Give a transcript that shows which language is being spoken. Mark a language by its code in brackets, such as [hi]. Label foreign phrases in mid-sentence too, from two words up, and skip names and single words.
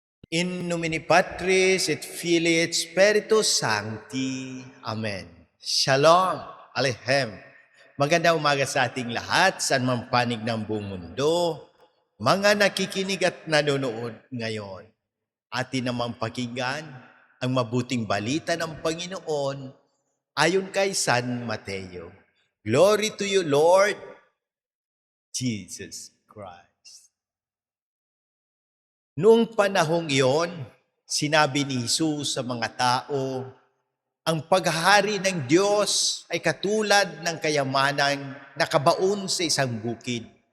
[la] In nomine Patris et Filii et Spiritus Sancti. [he] Amen. Shalom. Aleichem. [tl] Magandang umaga sa ating lahat, saan man panig ng buong mundo. Mga nakikinig at nanonood ngayon, atin namang pakinggan ang mabuting balita ng Panginoon ayon kay San Mateo. [en] Glory to you, Lord Jesus Christ. [tl] Noong panahong iyon, sinabi ni Jesus sa mga tao, ang paghahari ng Diyos ay katulad ng kayamanang nakabaon sa isang bukid.